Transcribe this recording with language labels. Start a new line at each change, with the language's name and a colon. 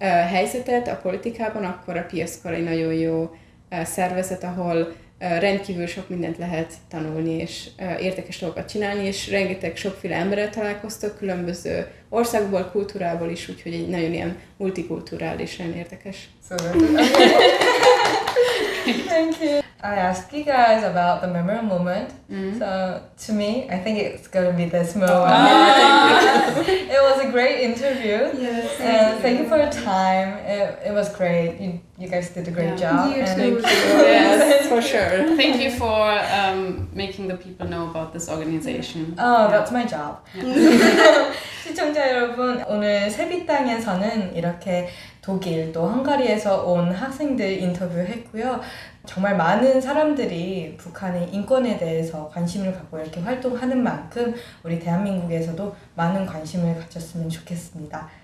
Hungarian: helyzetet a politikában, akkor a PSCO egy nagyon jó szervezet, ahol rendkívül sok mindent lehet tanulni, és érdekes dolgokat csinálni, és rengeteg sokféle emberrel találkoztok, különböző országból, kultúrából is, úgyhogy egy nagyon ilyen multikulturális, nagyon érdekes.
English: So thank you. I asked you guys about the memorable moment. So to me, I think it's going to be this moment. It was a great interview. Yes. And thank you for your time. It was great. You guys did a great job. You and too. Yes, for sure. Thank you for making the people know about this organization. Oh, that's my job.
Korean: 시청자 여러분, 오늘 세빛땅에서는 이렇게 독일 또 헝가리에서 온 학생들 인터뷰했고요. 정말 많은 사람들이 북한의 인권에 대해서 관심을 갖고 이렇게 활동하는 만큼 우리 대한민국에서도 많은 관심을 가졌으면 좋겠습니다.